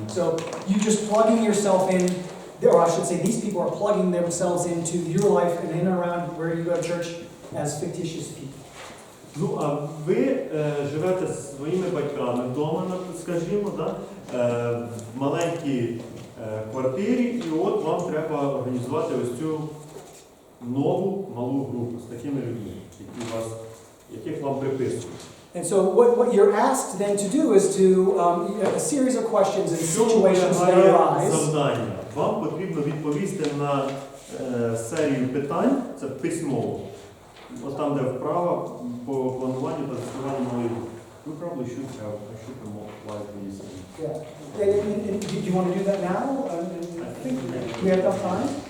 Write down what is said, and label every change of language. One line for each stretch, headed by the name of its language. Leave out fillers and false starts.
English: So you just plugging yourself in, or I should say these people are plugging themselves into your life and in and around where you go to church as fictitious people.
Ukrainian: А ви живете зі своїми батьками вдома, скажімо, в маленькій квартирі, і от вам треба організувати ось цю нову малу групу з такими людьми, яких вам приписують.
English: And so what you're asked then to do is to a series of questions and situations that arise.
Ukrainian: Завдання. Вам потрібно відповісти на серію питань, це письмово. От там, де вправа по плануванню та заснуванню малої групи.
English: You probably should have, I should have multiplied these. Yeah. And do you want to do that now? I think we have enough time.